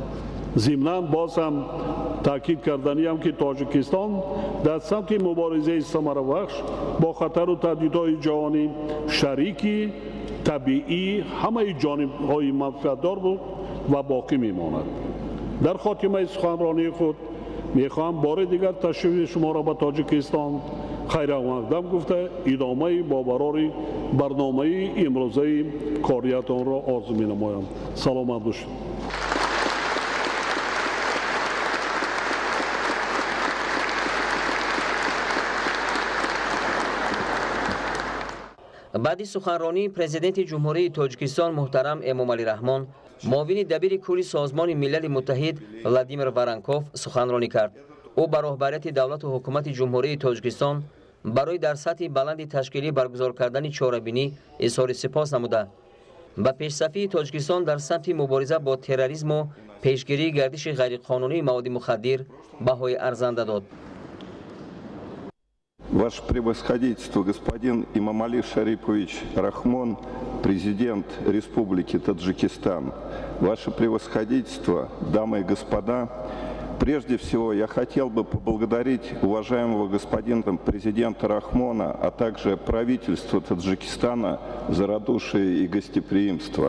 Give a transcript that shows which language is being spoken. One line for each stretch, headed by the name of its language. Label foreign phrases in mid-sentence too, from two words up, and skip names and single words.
Tajik: ضمناً باز هم تاکید کردنیم که تاجیکستان در سمت مبارزه ثمربخش با خطر و تهدیدهای جهانی شریکی طبیعی همه جانب‌های منفعت‌دار بود و باقی می‌ماند. در خاتمه سخنرانی خود می‌خواهم بار دیگر تشریف شما را به تاجیکستان خیر مقدم گفته ادامه با برای برنامه امروزه کاریتان را آرزو می‌نمایم. سلامت باشید. баъди суханронии президенти ҷумҳурии тоҷикистон муҳтарам эмомалӣ раҳмон, муовини дабири кулли созмони милали муттаҳид Владимир Воронков суханронӣ кард. ӯ ба роҳбарияти давлату ҳукумати ҷумҳурии тоҷикистон барои дар сатҳи баланди ташкилӣ баргузор кардани чорабинӣ изҳори сипос намуда ба пешсафии Тоҷикистон дар самти мубориза бо терроризму пешгирии гардиши ғайриқонунии маводи мухаддир баҳои арзанда дод.
Russian: Ваше превосходительство, господин Имомали Шарипович Рахмон, президент Республики Таджикистан. Ваше превосходительство, дамы и господа, прежде всего я хотел бы поблагодарить уважаемого господина президента Рахмона, а также правительство Таджикистана за радушие и гостеприимство.